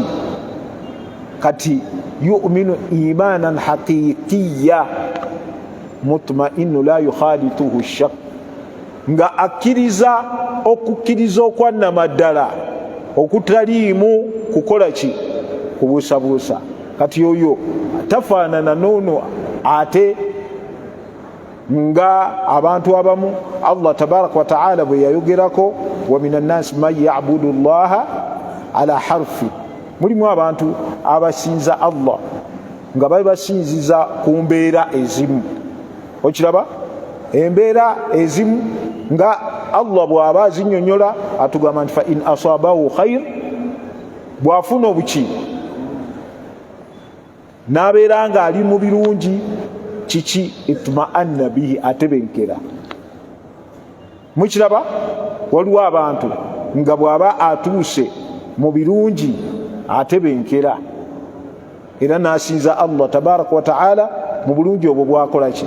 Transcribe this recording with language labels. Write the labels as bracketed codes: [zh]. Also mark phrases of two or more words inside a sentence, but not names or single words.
[lg] Kati [ar] يؤمن إيمانا حقيقيا مطمئنا لا يخالطه شك, [lg] nga akkiriza okukkiriza okwannamaddala okutaliimu kukola ki, kubuusabuusa. Kati oyo tafaanana n'ono ate nga abantu abamu [ar] الله تبارك وتعالى [lg] bwe yayogerako, [ar] ومن الناس من يعبد الله على حرف, [lg] mulimu abantu abasinza Allah nga bali basinziza ku mbeera ezimu. Okiraba? Embeera ezimu nga Allah bw'aba azinnyonnyola atugamba nti [ar] فإن أصابه خير, [lg] bw'afuna obuki n'abeera nga ali mu birungi, kiki [ar] اطمأن به, [lg] atebenkera. Mukiraba? Waliwo abantu nga bw'aba atuuse mu birungi atebenkera era n'asinza [ar] الله تبارك وتعالى [lg] mu bulungi obwo bwakola ki.